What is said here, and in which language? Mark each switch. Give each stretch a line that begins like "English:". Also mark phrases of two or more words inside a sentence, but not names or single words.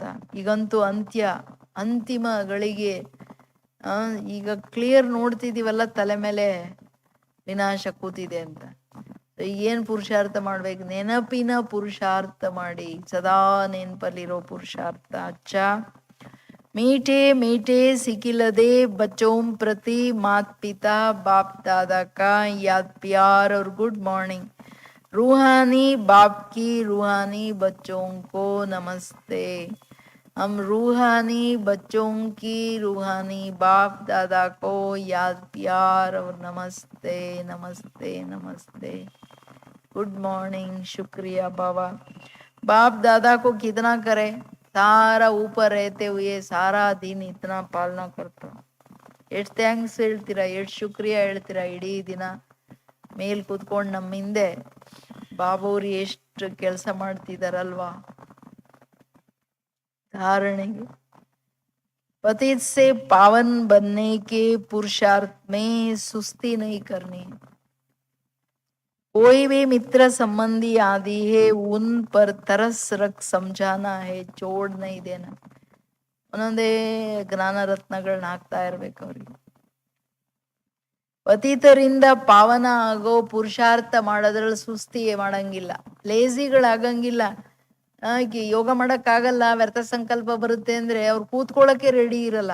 Kannada: ಈಗಂತೂ ಅಂತಿಮ ಗಳಿಗೆ ಈಗ ಕ್ಲಿಯರ್ ನೋಡ್ತಿದೀವಲ್ಲ, ತಲೆ ಮೇಲೆ ವಿನಾಶ ಕೂತಿದೆ ಅಂತ. ಏನ್ ಪುರುಷಾರ್ಥ ಮಾಡ್ಬೇಕು? ನೆನಪಿನ ಪುರುಷಾರ್ಥ ಮಾಡಿ, ಸದಾ ನೆನಪಲ್ಲಿರೋ ಪುರುಷಾರ್ಥ.
Hindi: ಅಚ್ಚಾ मीठे मीठे सिकिलदे बच्चों प्रति मात पिता बाप दादा का याद प्यार और
English: good morning.
Hindi: रूहानी बाप की रूहानी बच्चों को नमस्ते. हम रूहानी बच्चों की रूहानी बाप दादा को याद प्यार और नमस्ते नमस्ते नमस्ते.
English: good morning.
Hindi: शुक्रिया बाबा. बाप दादा को कितना करे, सारा ऊपर रहते हुए सारा दिन इतना पालना करता.
Kannada: ಎಷ್ಟು ಥ್ಯಾಂಕ್ಸ್ ಹೇಳ್ತೀರಾ, ಎಷ್ಟು ಶುಕ್ರಿಯಾ ಹೇಳ್ತೀರಾ. ಇಡೀ ದಿನ ಮೇಲ್ ಕೂತ್ಕೊಂಡು ನಮ್ಮ ಹಿಂದೆ ಬಾಬೂರಿ ಎಷ್ಟು ಕೆಲಸ ಮಾಡ್ತಿದಾರಲ್ವಾ ಧಾರಣೆಗೆ.
Hindi: पतित से पावन बनने के पुरुषार्थ में सुस्ती नहीं करनी. कोई भी मित्र संबंधी आदि है उन पर तरस रख समझाना है, छोड़ नहीं देना.
Kannada: ಒಂದೊಂದೇ ಜ್ಞಾನ ರತ್ನಗಳನ್ನ ಹಾಕ್ತಾ ಇರ್ಬೇಕು ಅವ್ರಿಗೆ. ಪತಿತರಿಂದ ಪಾವನ ಆಗೋ ಪುರುಷಾರ್ಥ ಮಾಡೋದ್ರಲ್ಲಿ ಸುಸ್ತಿ ಮಾಡಂಗಿಲ್ಲ, ಲೇಸಿಗಳಾಗಂಗಿಲ್ಲ. ಯೋಗ ಮಾಡಕ್ಕಾಗಲ್ಲ, ವ್ಯರ್ಥ ಸಂಕಲ್ಪ ಬರುತ್ತೆ ಅಂದ್ರೆ ಅವ್ರು ಕೂತ್ಕೊಳ್ಳೋಕೆ ರೆಡಿ ಇರಲ್ಲ.